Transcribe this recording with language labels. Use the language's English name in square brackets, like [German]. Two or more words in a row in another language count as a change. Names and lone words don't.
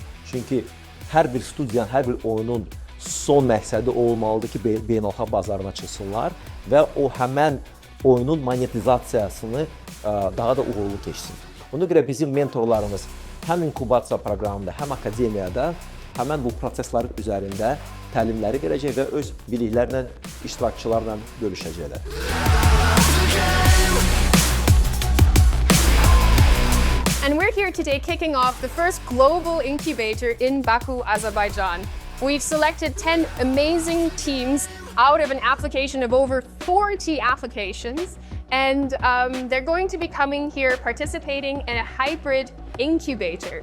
[Azerbaijani] Çünki hər bir studiyanın, hər bir oyunun son məqsədi olmalıdır ki, beynəlxalq bazarına çıxsınlar və o həmən oyunun monetizasiyasını daha da uğurlu keçsin. Ona görə bizim mentorlarımız həm inkubasiya proqramında, həm akademiyada həmən bu proseslər üzərində təlimləri verəcək və öz biliklərlə, iştirakçılarla bölüşəcəklər. [English] And we're here today kicking off the first global incubator in Baku, Azerbaijan. We've selected 10 amazing teams out of an application of over 40 applications, and they're going to be coming here participating in a hybrid incubator.